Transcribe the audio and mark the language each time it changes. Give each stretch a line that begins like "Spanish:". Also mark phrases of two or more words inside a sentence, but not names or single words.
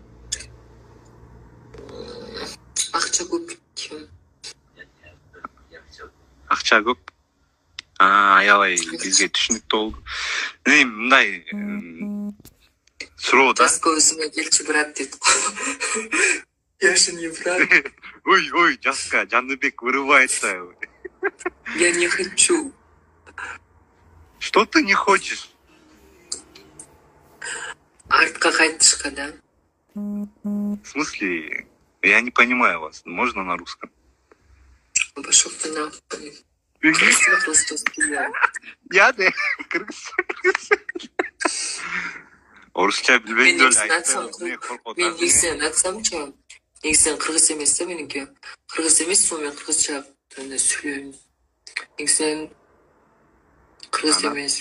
Kyrgyz: Акча көп. Акча көп? Аябай бизге түшүнүктүү болду. Мындай суроо да. Жаско өзүңө келчи брат дейт.
Russian: Я же не брат. Ой, Жаска, Жаныбек вырывает. Я не хочу. Что ты не хочешь?
Kyrgyz: Артка кайтышка, да?
Russian: В смысле? Я не понимаю вас. Можно на русском? Пошел ты нахуй. Я да.
Kyrgyz: Орусча билбейм деп айтсам. Мен негизинен айтсамчы, негизинен кыргыз эмес да меники. Кыргыз эмес, мен кыргызча сүйлөйм. Негизинен кыргыз эмес.